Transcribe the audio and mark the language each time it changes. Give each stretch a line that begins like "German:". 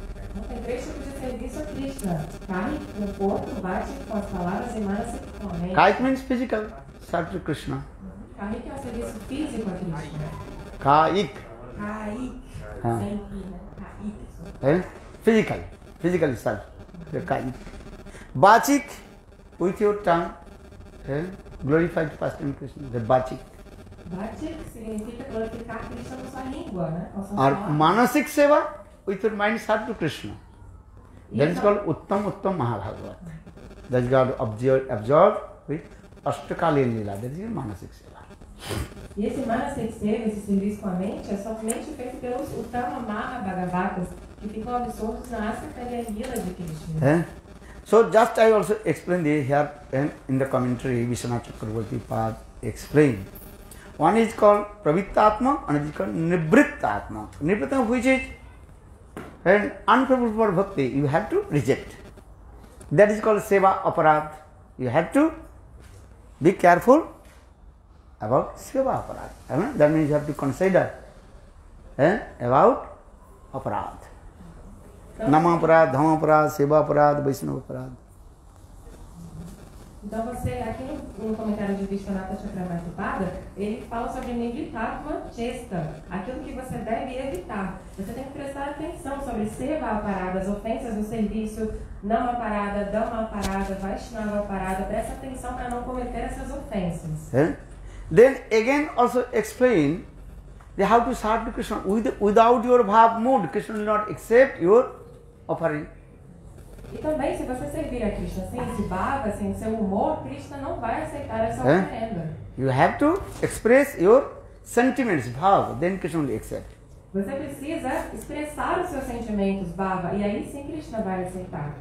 Portuguese: Então, tem 3 tipos de serviço a Krishna. Kaik, com o corpo, Vachik, com as palavras e Manasik, com a mente.
English: Kaik means physical service to Krishna.
Portuguese: Kaik é um serviço físico a Krishna. Kaik. Kaik. Sem i, né? Kaik.
English: Physical service. Kaik. Vachik, with your tongue. Glorified first in Krishna. The Vachik.
Portuguese: Vachik significa glorificar Krishna na sua língua, né?
English: Or Manasik Seva, with your mind serve to Krishna. That is called Uttam Mahabhagavat. That is got absorbed with Ashtakali Lila. That is Manasik Seva.
Portuguese: E esse Manasik Seva, esse serviço com a mente, é somente feito pelos Uttama Mahabhagavatas, que ficam absortos na Ashtakali Lila de Krishna.
English: So just I also explained here in the commentary, Vishwanath Chakravarti Pad explained. One is called Pravittatma, another is called Nivrittatma. Nivrittatma, which is an unfavorable for bhakti, you have to reject. That is called Seva Aparad. You have to be careful about Seva Aparad. That means you have to consider about Aparad. Nama Aparad, Dhama Aparad, Seva Aparad, Vaishnava Aparad.
Portuguese: Então você, aqui no comentário de Vishwanatha Chakravarti, ele fala sobre Nivrittatma Chesta, aquilo que você deve evitar. Você tem que prestar atenção sobre Seva Aparada, as ofensas no serviço, Nama Aparada, Dhamma Aparada, Vaishnava Aparada. Presta atenção para não cometer essas ofensas.
English: Then again also explain they have to serve to Krishna. Without your bhav mood, Krishna will not accept your offering.
Portuguese: E também, se você servir a Krishna sem esse bhava, sem o seu humor, Krishna não vai aceitar essa oferenda.
English: You have to express your sentiments, bhava, then Krishna will accept.
Portuguese: Você precisa expressar os seus sentimentos, bhava, e aí sim Krishna vai aceitar.